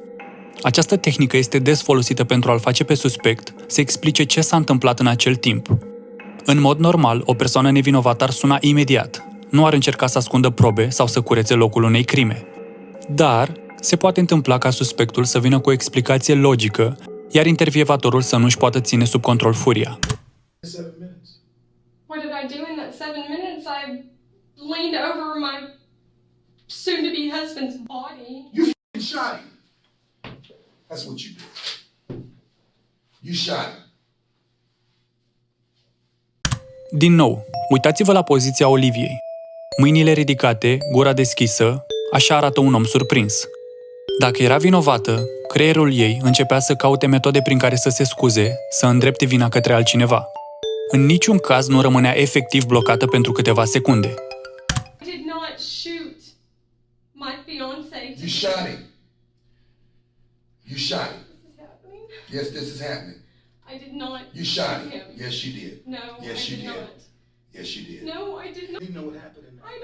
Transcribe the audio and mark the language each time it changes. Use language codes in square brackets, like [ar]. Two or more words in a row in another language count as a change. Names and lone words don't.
[ro] Această tehnică este des folosită pentru a-l face pe suspect să explice ce s-a întâmplat în acel timp. În mod normal, o persoană nevinovată ar suna imediat, nu ar încerca să ascundă probe sau să curețe locul unei crime. Dar se poate întâmpla ca suspectul să vină cu o explicație logică, iar intervievatorul să nu-și poată ține sub control furia. [en] 7 minutes. What did I do in that 7 minutes? I leaned over my soon-to-be husband's body. You f***ing shot him. That's what you did. You shot him. [ro] Din nou, uitați-vă la poziția Oliviei. Mâinile ridicate, gura deschisă, așa arată un om surprins. Dacă era vinovată, creierul ei începea să caute metode prin care să se scuze, să îndrepte vina către altcineva. În niciun caz nu rămânea efectiv blocată pentru câteva secunde. [en] I did not shoot my fiancé. You shot him. You shot him. This is happening. Yes, this is happening. I did not You shot shoot him. Yes, you did. No, Yes, I you did did. not. Yes, you did. No, I did not. You know what happened in there.